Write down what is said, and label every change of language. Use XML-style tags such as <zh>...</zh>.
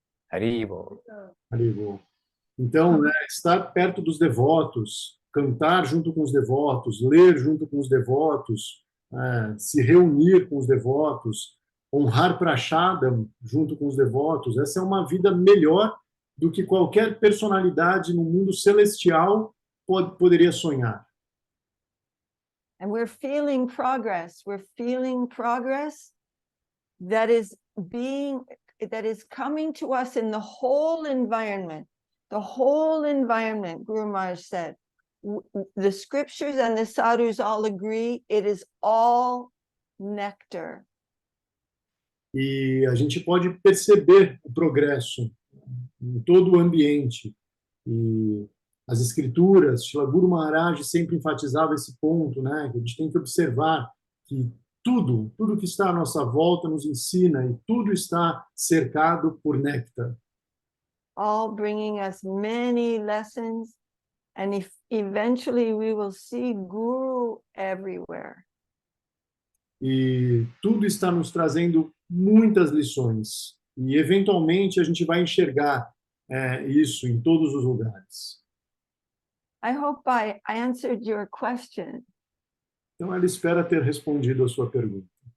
<pt>Haribo. Haribo. Então, né, estar perto dos devotos, cantar junto com os devotos, ler junto com os devotos, se reunir com os devotos, honrar Prashadam junto com os devotos, essa é uma vida melhor do que qualquer personalidade no mundo celestial poderia sonhar.</pt> <en>And we're feeling progress. We're feeling progress that is coming to us in the whole environment. The whole environment, Guru Maharaj said. The scriptures and the sadhus all agree, it is all nectar.</en> <pt>E a gente pode perceber o progresso em todo o ambiente. E as escrituras, Srila Guru Maharaj sempre enfatizava esse ponto, né? Que a gente tem que observar que tudo que está à nossa volta nos ensina e tudo está cercado por néctar.</pt> <en>All bringing us many lessons, and eventually we will see Guru everywhere.</en> <pt>E tudo está nos trazendo muitas lições. E, eventualmente, a gente vai enxergar isso em todos os lugares.</pt> <en>I hope I answered your question.</en> <pt>Então, ela espera ter respondido a sua pergunta.</pt>